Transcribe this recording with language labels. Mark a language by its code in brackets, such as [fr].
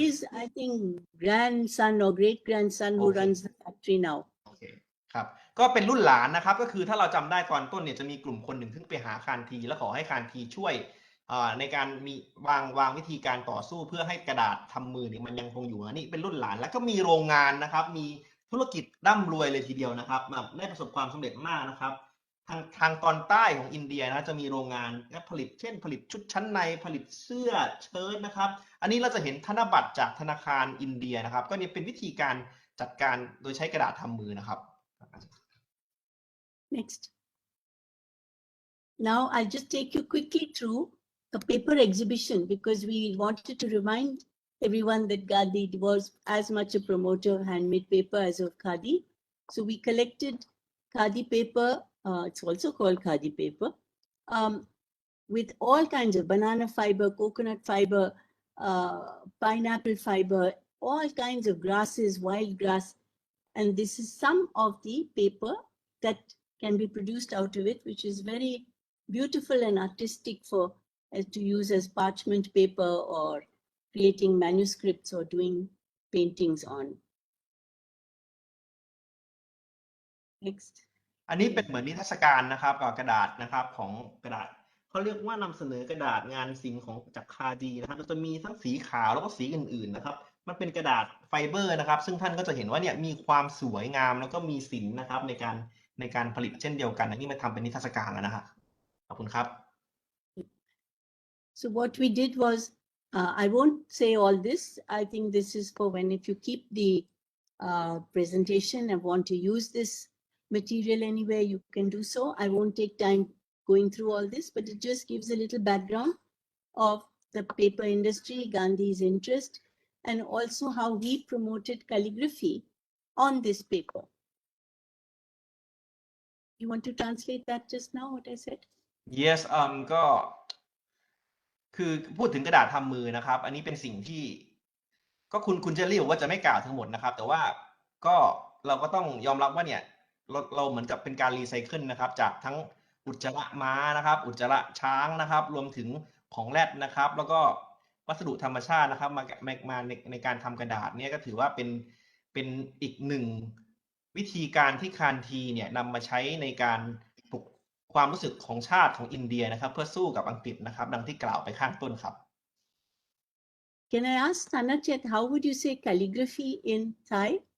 [en] his, I think, grandson or great grandson who Okay. runs the factory now. [th] โอเคครับก็เป็นรุ่นหลานนะครับก็คือถ้าเราจำได้ตอนต้นเนี่ยจะมีกลุ่มคนหนึ่งที่ไปหาคานทีแล้วขอให้คานทีช่วยในการมีวางวิธีการต่อสู้เพื่อให้กระดาษทำมือเนี่ยมันยังคงอยู่นี่เป็นรุ่นหลานแล้วก็มีโรงงานนะครับมีธุรกิจร่ำรวยเลยทีเดียวนะครับแบบได้ประสบความสำเร็จมากนะครับ ทางตอนใต้ของอินเดียนะจะมีโรงงานผลิตเช่นผลิตชุดชั้นในผลิตเสื้อเชิ้ตนะครับอันนี้เราจะเห็นธนบัตรจากธนาคารอินเดียนะครับก็นี่เป็นวิธีการจัดการโดยใช้กระดาษทำมือนะครับ [en] Next. Now I'll just take you quickly through a paper exhibition because we wanted to remind everyone that Gandhi was as much a promoter of handmade paper as of Khadi. So we collected Khadi paper, it's also called Khadi paper, with all kinds of banana fiber, coconut fiber, pineapple fiber, all kinds of grasses, wild grass. And this is some of the paper that can be produced out of it, which is very beautiful and artistic for to use as parchment paper or creating manuscripts or doing paintings on. Next. [th] อันนี้เป็นเหมือนนิทรรศการนะครับกับกระดาษนะครับของกระดาษเขาเรียกว่านำเสนอกระดาษงานศิลป์ของจากคาดีนะครับจะมีทั้งสีขาวแล้วก็สีอื่นๆนะครับมันเป็นกระดาษไฟเบอร์นะครับซึ่งท่านก็จะเห็นว่าเนี่ยมีความสวยงามแล้วก็มีศิลป์นะครับในการผลิตเช่นเดียวกันอันนี้มาทำเป็นนิทรรศการแล้วนะครับขอบคุณครับ [en] So what we did was, I won't say all this. I think this is for when if you keep the presentation and want to use this material anywhere, you can do so. I won't take time going through all this, but it just gives a little background of the paper industry, Gandhi's interest, and also how he promoted calligraphy on this paper. You want to translate that just now, what I said? [th] Yes ก็คือพูดถึงกระดาษทำมือนะครับอันนี้เป็นสิ่งที่ก็คุณจะเรียกว่าจะไม่กล่าวทั้งหมดนะครับแต่ว่าก็เราก็ต้องยอมรับว่าเนี่ยเราเหมือนกับเป็นการรีไซเคิลนะครับจากทั้งอุจจาระม้านะครับอุจจาระช้างนะครับรวมถึงของแรดนะครับแล้วก็วัสดุธรรมชาตินะครับมาในการทำกระดาษเนี่ยก็ถือว่าเป็นอีกหนึ่ง วิธีการที่คานทีเนี่ยนำมาใช้ในการปลุกความรู้สึกของชาติของอินเดียนะครับเพื่อสู้กับอังกฤษนะครับดังที่กล่าวไปข้างต้นครับ [en] Can I ask Tanachet, how would you say calligraphy in Thai?